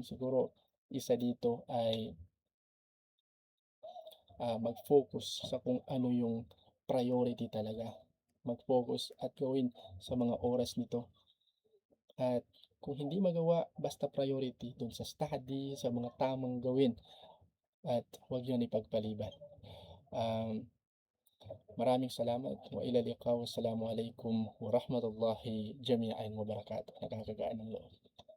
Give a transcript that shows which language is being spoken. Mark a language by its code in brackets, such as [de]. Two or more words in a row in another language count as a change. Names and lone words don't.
[tl] Siguro, isa dito ay mag-focus sa kung ano yung priority talaga. Mag-focus at gawin sa mga oras nito. At kung hindi magawa, basta priority dun sa study, sa mga tamang gawin. At huwag yun ipagpaliban. Maraming salamat. [ar] وإلى اللقاء. والسلام عليكم ورحمة الله جميعا وبركاته. [tl] Nakakagaan ng loob.